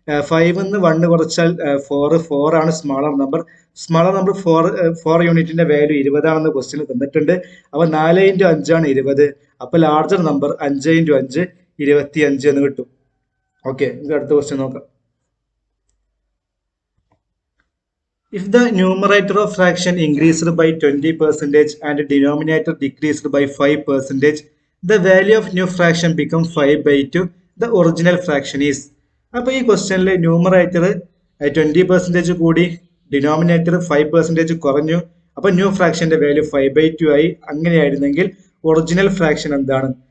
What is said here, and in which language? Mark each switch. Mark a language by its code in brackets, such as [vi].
[ml] 5ന്ന് 1 കുറച്ചാൽ 4 ആണ് smaller number. Smaller number 4 യൂണിറ്റിന്റെ വാല്യൂ 20 ആണെന്ന് ക്വസ്റ്റ്യൻ തന്നിട്ടുണ്ട്. അപ്പൊ 4 ഇൻറ്റു 5 ആണ് 20. അപ്പൊ ലാർജർ നമ്പർ 5 ഇൻറ്റു 5 25 എന്ന് കിട്ടും. ഓക്കെ, നമുക്ക് അടുത്ത ക്വസ്റ്റ്യൻ നോക്കാം. [en] If the numerator of fraction increased by 20% and denominator decreased by 5%, the value of new fraction becomes 5/2. The original fraction is. [ml] അപ്പോൾ ഈ ക്വസ്റ്റ്യനിൽ ന്യൂമറേറ്റർ 20% കൂടി, ഡിനോമിനേറ്റർ 5% കുറഞ്ഞു. അപ്പോൾ ന്യൂ ഫ്രാക്ഷന്റെ വാല്യൂ 5/2 ആയി. അങ്ങനെയായിരുന്നെങ്കിൽ ഒറിജിനൽ ഫ്രാക്ഷൻ എന്താണ്?